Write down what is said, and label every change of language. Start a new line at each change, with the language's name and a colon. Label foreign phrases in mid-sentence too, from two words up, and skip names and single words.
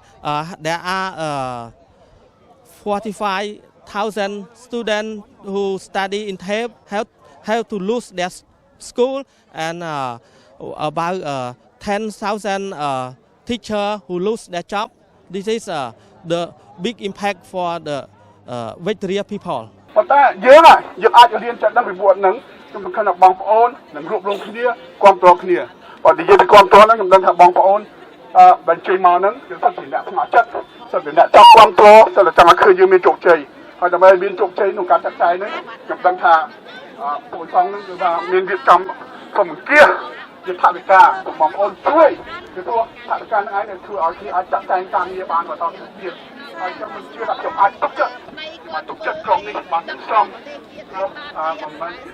English: There are 45,000 students who study in TAPE have to lose their school, and about 10,000 teachers who lose their job. This is the big impact for the Victoria people.
Khmer: ប៉ុន្តែយើងអាចរៀនចាក់ដឹងពីពួកហ្នឹងខ្ញុំសង្ឃឹមថាបងប្អូននឹងរួបរวมគ្នាគ្រប់គ្រងគ្នាបើនិយាយពីគ្រប់គ្រងហ្នឹងខ្ញុំដឹងថា បងប្អូនបញ្ចេញមកហ្នឹងគឺសិតជាអ្នកស្ម័គ្រចិត្តសិតជាអ្នកចង់គ្រប់គ្រងសិតតែចង់ឲ្យឃើញយើងមានជោគជ័យហើយដើម្បីមានជោគជ័យក្នុងការចាត់ចែងហ្នឹងខ្ញុំដឹងថាពួកសង្ឃហ្នឹងគឺថាមានរៀបចំក្រុមអង្គាជាថវិកាបងប្អូនជួយគឺព្រោះថវិកាហ្នឹងឯងនឹងធ្វើឲ្យគេអាចចាត់ចែងការងារបានបន្តទៀតហើយខ្ញុំជឿថាខ្ញុំអាចទុកចិត្តក្រុមនេះបានទាំងស្រុងព្រោះបំពេញ